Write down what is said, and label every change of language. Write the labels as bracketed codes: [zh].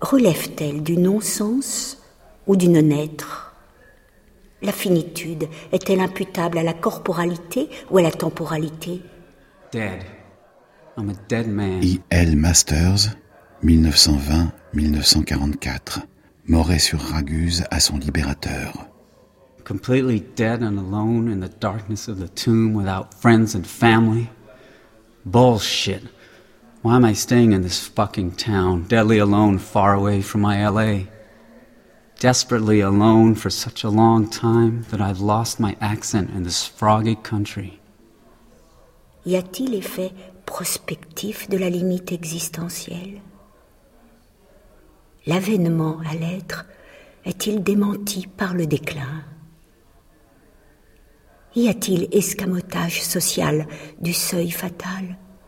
[fr] Relève-t-elle du non-sens ou du non-être ? La finitude est-elle imputable à la corporalité ou à la temporalité? [en] Dead. I'm a dead man. E.L. Masters, 1920-1944. [fr] Moret-sur-Raguse à son libérateur. [en] Completely dead and alone in the darkness of the tomb without friends and family? Bullshit. Why am I staying in this fucking town, deadly alone, far away from my L.A.? Desperately alone for such a long time that I've lost my accent in this froggy country. [fr] Y a-t-il effet prospectif de la limite existentielle? L'avènement à l'être est-il démenti par le déclin? Y a-t-il escamotage social du seuil fatal?